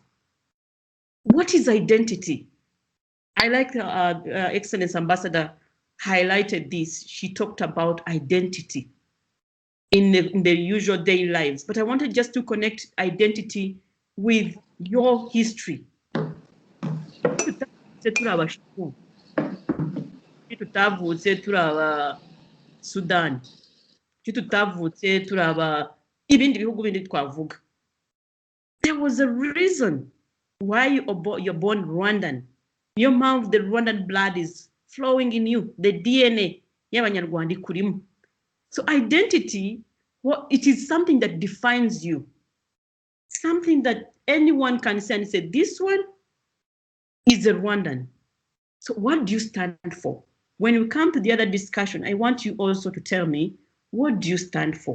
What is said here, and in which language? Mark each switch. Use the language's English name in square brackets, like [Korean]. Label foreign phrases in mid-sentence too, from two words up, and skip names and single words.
[English] What is identity? I like Excellence Ambassador highlighted this. She talked about identity in the usual daily lives, but I wanted just to connect identity with your history. [Kinyarwanda] Tutavutse turaba Sudan, tutavutse turaba ibindi bihugu bindi twavuga. [English] There was a reason why you're born Rwandan. Your mouth, the Rwandan blood is flowing in you, the DNA [Kinyarwanda] y'Abanyarwanda ikurimo. [English] So identity, it is something that defines you, something that anyone can say and say, this one is a Rwandan. So what do you stand for? When we come to the other discussion, I want you also to tell me, what do you stand for?